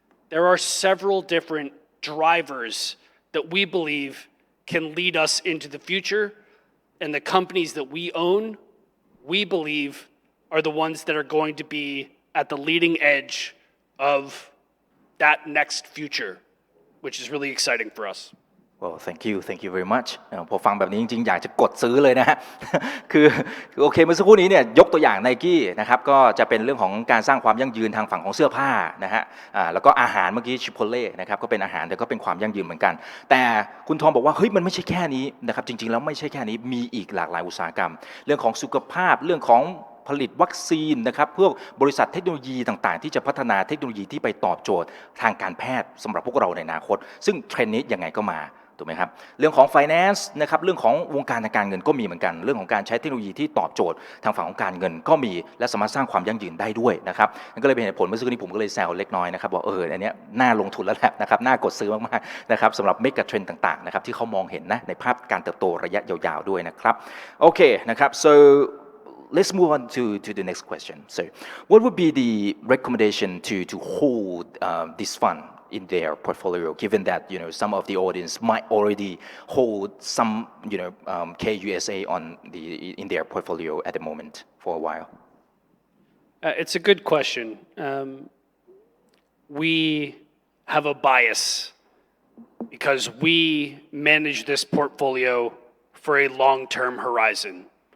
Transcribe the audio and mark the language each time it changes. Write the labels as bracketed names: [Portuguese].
[English] There are several different drivers that we believe can lead us into the future, and the companies that we own, we believe, are the ones that are going to be at the leading edge of that next future, which is really exciting for us. Well, thank you very much [Thai] พอฟังแบบนี้จริงๆอยากจะกดซื้อเลยนะฮะ คือโอเคเมื่อสักครู่นี้เนี่ยยกตัวอย่าง Nike นะครับก็จะเป็นเรื่องของการสร้างความยั่งยืนทางฝั่งของเสื้อผ้านะฮะแล้วก็อาหารเมื่อกี้ Chipotle นะครับก็เป็นอาหารแต่ก็เป็นความยั่งยืนเหมือนกันแต่ คุณทอมบอกว่าเฮ้ยมันไม่ใช่แค่นี้นะครับจริงๆแล้วไม่ใช่แค่นี้มีอีกหลากหลายอุตสาหกรรมเรื่องของสุขภาพเรื่องของผลิตวัคซีนนะครับพวกบริษัทเทคโนโลยีต่างๆที่จะพัฒนาเทคโนโลยีที่ไปตอบโจทย์ทางการแพทย์สำหรับพวกเราในอนาคตซึ่งเทรนด์นี้ยังไงก็มา ถูกไหมครับเรื่องของ finance นะครับเรื่องของวงการทางการเงินก็มีเหมือนกันเรื่องของการใช้เทคโนโลยีที่ตอบโจทย์ทางฝั่งของการเงินก็มีและสามารถสร้างความยั่งยืนได้ด้วยนะครับนั่นก็เลยเป็นเหตุผลเมื่อสักครู่นี้ผมก็เลยแซวเล็กน้อยนะครับบอกอันนี้น่าลงทุนแล้วแหละนะครับน่ากดซื้อมากๆนะครับสำหรับเมกะเทรนด์ต่างๆนะครับที่เขามองเห็นนะในภาพการเติบโตระยะยาวๆด้วยนะครับโอเคนะครับ [English] so let's move on to the next question. So, what would be the recommendation to hold this fund in their portfolio, given that some of the audience might already hold some KUSA in their portfolio at the moment for a while? It's a good question. We have a bias because we manage this portfolio for a long-term horizon.